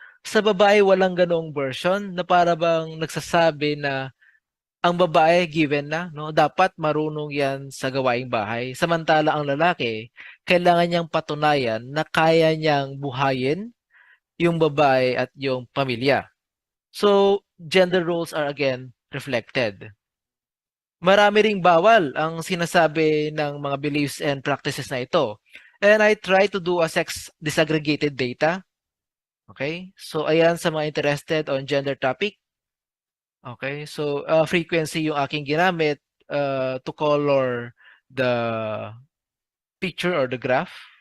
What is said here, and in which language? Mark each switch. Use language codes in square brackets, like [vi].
[tl] Sa babae, walang ganong version na para bang nagsasabi na ang babae given na, no, dapat marunong yan sa gawaing bahay. Samantala ang lalaki, kailangan niyang patunayan na kaya niyang buhayin yung babae at yung pamilya. [en] So, gender roles are again reflected. [tl] Marami ring bawal ang sinasabi ng mga [en] beliefs and practices [tl] na ito. [en] And I try to do a sex disaggregated data. Okay? [tl] So, ayan sa mga interested on gender topic. Okay? [en] So, frequency [tl] yung aking ginamit [en] to color the picture or the graph.